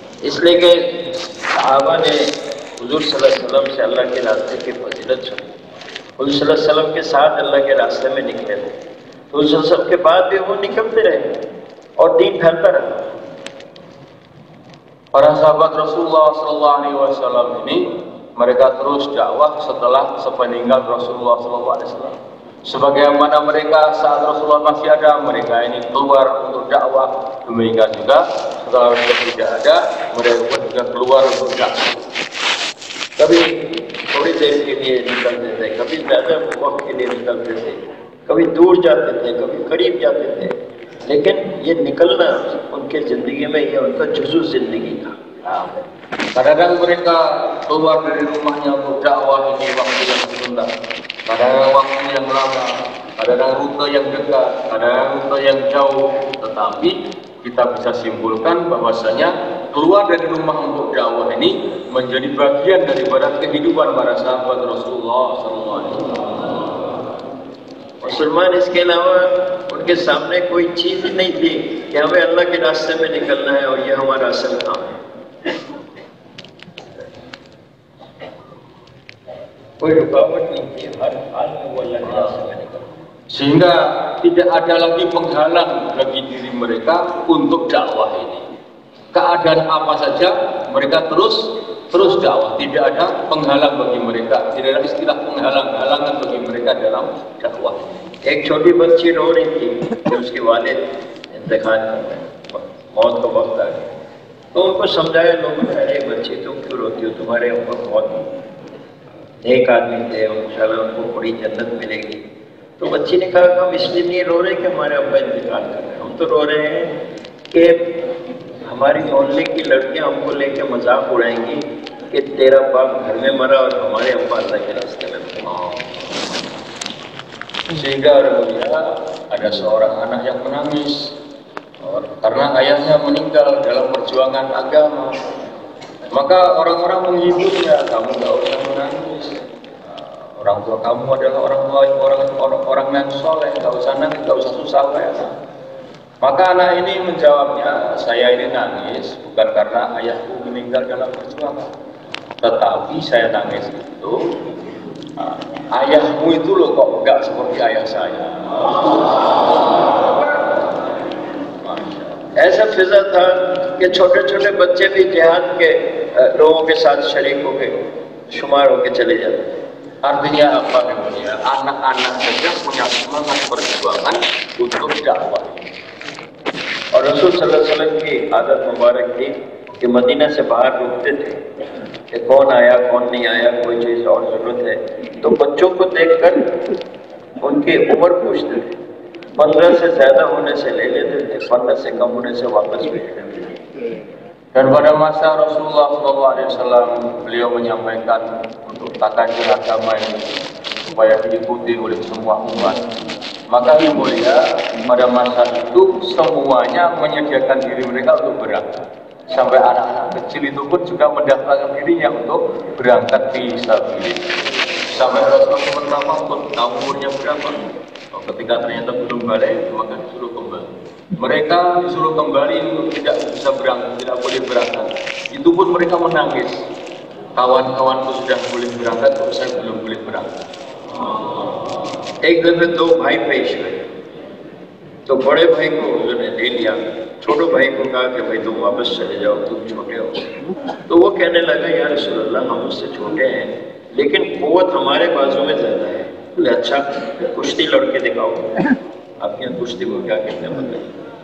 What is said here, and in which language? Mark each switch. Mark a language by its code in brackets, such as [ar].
[hi] इसलिए कि सहाबा ने हुजूर सल्लल्लाहु अलैहि वसल्लम से अल्लाह के रास्ते की फजीलत सुनी। हुजूर सल्लल्लाहु अलैहि वसल्लम के साथ अल्लाह के रास्ते में निकले थे, तो हुजूर सल्लल्लाहु अलैहि वसल्लम के बाद भी वो निकलते रहे और दीन फैलता रहा। [id] Para sahabat Rasulullah SAW ini mereka terus dakwah setelah sepeninggal Rasulullah SAW. Sebagaimana mereka saat Rasulullah masih ada, mereka ini keluar untuk dakwah. Demikian juga setelah Rasulullah tidak ada, mereka juga keluar untuk dakwah. [hi] कभी थोड़ी देर के लिए निकलते थे, कभी ज़्यादा वक्त के लिए निकलते थे, कभी दूर जाते थे, कभी करीब जाते थे, लेकिन ये निकलना उनके ज़िंदगी में ये उनका जुज़ू ज़िंदगी था। [id] Kadang-kadang mereka keluar dari rumahnya untuk dakwah ini waktu yang sebentar, kadang-kadang waktu yang lama, kadang-kadang rute yang dekat, kadang-kadang rute yang jauh. Tetapi kita bisa simpulkan bahwasanya keluar dari rumah untuk dakwah ini menjadi bagian daripada kehidupan para sahabat Rasulullah SAW. [hi] मुसलमान इसके अलावा उनके सामने कोई चीज़ ही नहीं थी कि हमें अल्लाह के रास्ते में निकलना है और ये हमारा असल काम है। कोई रुकावट नहीं थी, हर हाल में वो अल्लाह के रास्ते में निकलना। [id] Sehingga tidak ada lagi penghalang bagi diri mereka untuk dakwah ini. Keadaan apa saja mereka terus dakwah, tidak ada penghalang bagi mereka, tidak ada istilah penghalang-halangan bagi mereka dalam dakwah. [hi] एक छोटी बच्ची रो रही थी कि उसके वालिद इंतकाल कर गए, मौत का वक्त आ गया, तो उनको समझाया लोगों ने, अरे बच्ची तुम क्यों रोती हो, तुम्हारे ऊपर बहुत नेक आदमी थे, इंशाल्लाह उनको बड़ी जन्नत मिलेगी। तो बच्ची ने कहा कि हम इसलिए नहीं रो रहे कि हमारे अब्बा इंतकाल कर रहे हैं, हम तो रो रहे हैं कि हमारी मोहल्ले की लड़कियां हमको लेके मजाक उड़ाएंगी कि तेरा बाप घर में मरा और हमारे अब्बा अल्लाह के रास्ते में मरे। [id] Sehingga ada seorang anak yang menangis karena ayahnya meninggal dalam perjuangan agama. Maka orang-orang menghiburnya, kamu gak usah menangis, orang tua kamu adalah orang yang soleh, gak usah nangis, gak usah susah ya. Maka anak ini menjawabnya, saya ini nangis bukan karena ayahku meninggal dalam perjuangan, tetapi saya nangis itu ayahmu itu loh kok enggak seperti ayah saya. [hi] ऐसा फिजा था कि छोटे छोटे बच्चे भी जिहाद के लोगों के साथ शरीक होके शुमार होके चले जाते थे। [id] Artinya apa namanya? Anak-anak saja punya semangat perjuangan untuk dakwah. [hi] और रसूल सल्लल्लाहु अलैहि वसल्लम की आदत मुबारक थी कि मदीना से बाहर रुकते थे कि कौन आया कौन नहीं आया, कोई चीज़ और ज़रूरत है, तो बच्चों को देखकर उनकी उम्र पूछते थे। 15 से ज़्यादा होने से ले लेते थे, 15 से कम होने से वापस भेज देते थे। [id] Dan pada masa Rasulullah SAW, beliau menyampaikan untuk takdir agama ini supaya diikuti oleh semua umat. Maka yang mulia, pada masa itu semuanya menyediakan diri mereka untuk berangkat. Sampai anak-anak kecil itu pun juga mendaftarkan dirinya untuk berangkat fi sabilillah. Sampai Rasulullah pertama pun tahu umurnya berapa. Ketika ternyata belum balik, maka disuruh kembali. Mereka disuruh kembali untuk tidak bisa berangkat, tidak boleh berangkat. Itu pun mereka menangis. Kawan-kawanku sudah boleh berangkat, kok saya belum boleh berangkat. [hi] एक दिन में दो भाई पेश हुए, तो बड़े भाई को उन्होंने ले लिया, छोटे भाई को कहा कि भाई तुम वापस चले जाओ, तुम छोटे हो। तो वो कहने लगा, या रसूल अल्लाह, हम उससे छोटे हैं लेकिन कुव्वत हमारे बाजू में ज्यादा है। बोले अच्छा, कुश्ती लड़के दिखाओ। आपके यहाँ कुश्ती को क्या कहते हैं बताइए।